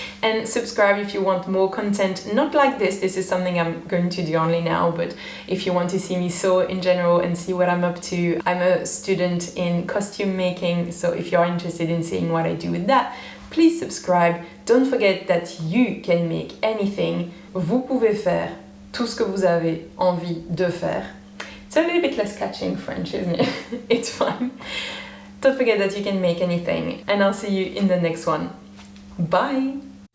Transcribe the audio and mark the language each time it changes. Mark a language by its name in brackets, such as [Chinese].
[English] And subscribe if you want more content, not like this. This is something I'm going to do only now, but if you want to see me sew in general and see what I'm up to, I'm a student in costume making, so if you're interested in seeing what I do with that, please subscribe. Don't forget that you can make anything. [French] Vous pouvez faire tout ce que vous avez envie de faire. [English] It's a little bit less catchy in French, isn't it? It's fine. Don't forget that you can make anything, and I'll see you in the next one. Bye!